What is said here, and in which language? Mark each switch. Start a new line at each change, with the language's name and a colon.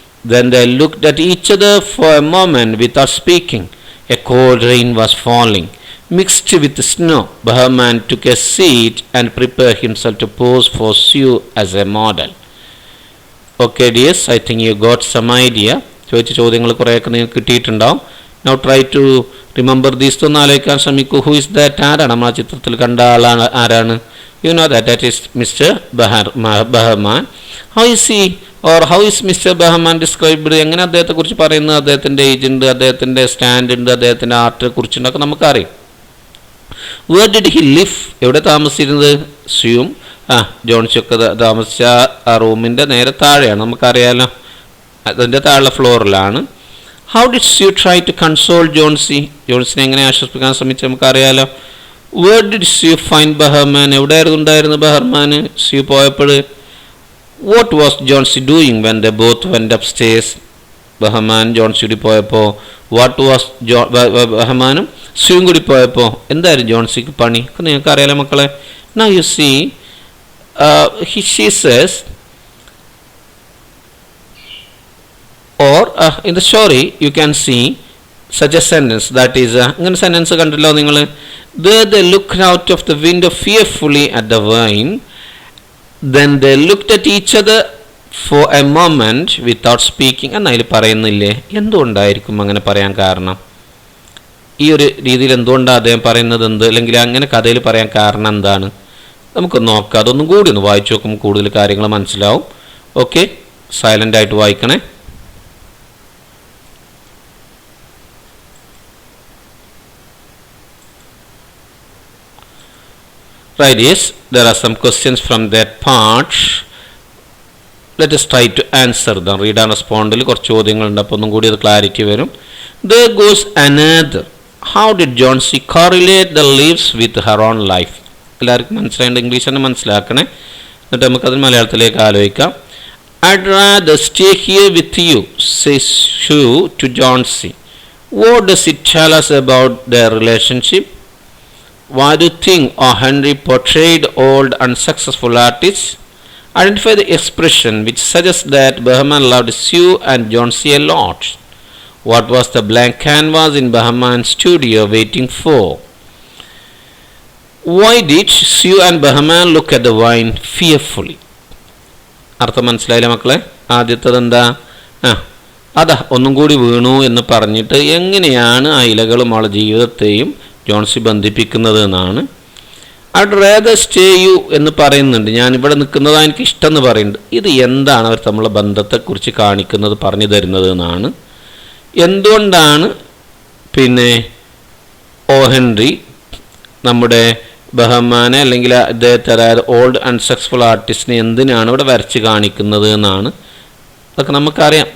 English: Then they looked at each other for a moment without speaking. A cold rain was falling, mixed with snow. Bahman took a seat and prepared himself to pose for Sue as a model. Okay dears, I think you got some idea.
Malayalam: ചോദിച്ച ചോദ്യങ്ങൾ കുറേയൊക്കെ നിങ്ങൾക്ക് കിട്ടിയിട്ടുണ്ടാവും.
English: Now try to remember these.
Malayalam: ഒന്ന് ആലോചിക്കാൻ ശ്രമിക്കൂ.
English: Who is that?
Malayalam: ആരാണ് നമ്മൾ ആ ചിത്രത്തിൽ കണ്ട ആളാണ്? ആരാണ്?
English: You know that is Mr. Bahman. How is he or how is Mr. Bahman described?
Malayalam: എങ്ങനെ അദ്ദേഹത്തെക്കുറിച്ച് പറയുന്നത്? അദ്ദേഹത്തിൻ്റെ ഏജ് ഉണ്ട്, അദ്ദേഹത്തിൻ്റെ സ്റ്റാൻഡ് ഉണ്ട്, അദ്ദേഹത്തിൻ്റെ ആർട്ടിനെ കുറിച്ചുണ്ടൊക്കെ നമുക്കറിയാം.
English: Where did he live?
Malayalam: എവിടെ താമസിച്ചിരുന്നത്? സ്യൂം ജോൺസിയൊക്കെ താമസിച്ച ആ റൂമിൻ്റെ നേരെ താഴെയാണ്, നമുക്കറിയാലോ, അതിൻ്റെ താഴെ ഫ്ലോറിലാണ്.
English: How did Sue try to console Jonesy?
Malayalam: ജോൺസിനെ എങ്ങനെ ആശ്വസിപ്പിക്കാൻ ശ്രമിച്ചു നമുക്കറിയാലോ.
English: Where did Sue find Bahman?
Malayalam: എവിടെയായിരുന്നു ഉണ്ടായിരുന്നത് ബഹർമാൻ സ്യൂ പോയപ്പോൾ?
English: What was Jonesy doing when they both went upstairs?
Malayalam: ബഹമാൻ Johnsy കൂടി പോയപ്പോൾ
English: what was
Malayalam: ബഹമാനും സ്യൂയും കൂടി പോയപ്പോൾ എന്തായിരുന്നു ജോൺസിക്ക് പണി? നിങ്ങൾക്ക് അറിയാലോ മക്കളെ.
English: Now you see, she says, or in the story you can see such a sentence, that is
Malayalam: അങ്ങനെ സെൻറ്റൻസ് കണ്ടല്ലോ നിങ്ങൾ.
English: There they looked out of the window fearfully at the vine. Then they looked at each other for a moment without speaking.
Malayalam: എന്നതിൽ പറയുന്നില്ലേ എന്തുകൊണ്ടായിരിക്കും അങ്ങനെ പറയാൻ കാരണം? ഈ ഒരു രീതിയിൽ എന്തുകൊണ്ടാണ് അദ്ദേഹം പറയുന്നത്? അല്ലെങ്കിൽ അങ്ങനെ കഥയിൽ പറയാൻ കാരണം എന്താണ്? നമുക്ക് നോക്കാം. അതൊന്നും കൂടി ഒന്ന് വായിച്ചു നോക്കുമ്പോൾ കൂടുതൽ കാര്യങ്ങൾ മനസ്സിലാവും. ഓക്കെ, സൈലൻ്റ് ആയിട്ട് വായിക്കണേ.
English: Right, yes, there are some questions from that part. Let us try to answer them. Read and respond.
Malayalam: കുറച്ച് ചോദ്യങ്ങളുണ്ട്, അപ്പോൾ ഒന്നും കൂടി അത് ക്ലാരിറ്റി വരും.
English: There goes another. How did Jonesy correlate the leaves with her own life?
Malayalam: എല്ലാവർക്കും മനസ്സിലായിട്ട് English തന്നെ മനസ്സിലാക്കണേ. എന്നിട്ട് നമുക്കത് മലയാളത്തിലേക്ക് ആലോചിക്കാം.
English: I'd rather stay here with you, says Sue to Jonesy. What does it tell us about their relationship? Why do you think Henry portrayed old unsuccessful artists? Identify the expression which suggests that Bahman loved Sue and Jonesy a lot. What was the blank canvas in Bahman's studio waiting for? Why did Sue and Bahman look at the vine fearfully?
Malayalam: അർത്ഥം മനസ്സിലായില്ല മക്കളെ? ആദ്യത്തത് എന്താ? അതാ ഒന്നും കൂടി വീണു എന്ന് പറഞ്ഞിട്ട് എങ്ങനെയാണ് ആ ഇലകളും അവളുടെ ജീവിതത്തെയും ജോൺസി ബന്ധിപ്പിക്കുന്നത് എന്നാണ്.
English: I'd rather stay you
Malayalam: എന്ന് പറയുന്നുണ്ട്. ഞാനിവിടെ നിൽക്കുന്നതാണ് എനിക്ക് ഇഷ്ടം എന്ന് പറയുന്നുണ്ട്. ഇത് എന്താണ് അവർ തമ്മിലുള്ള ബന്ധത്തെക്കുറിച്ച് കാണിക്കുന്നത്, പറഞ്ഞു തരുന്നത് എന്നാണ്. എന്തുകൊണ്ടാണ് പിന്നെ ഹെൻറി നമ്മുടെ ബഹമാനെ അല്ലെങ്കിൽ അദ്ദേഹത്തെ, അതായത് ഓൾഡ് അൺസക്സസ്ഫുൾ ആർട്ടിസ്റ്റിനെ എന്തിനാണ് ഇവിടെ വരച്ച് കാണിക്കുന്നത് എന്നാണ്. അതൊക്കെ നമുക്കറിയാം.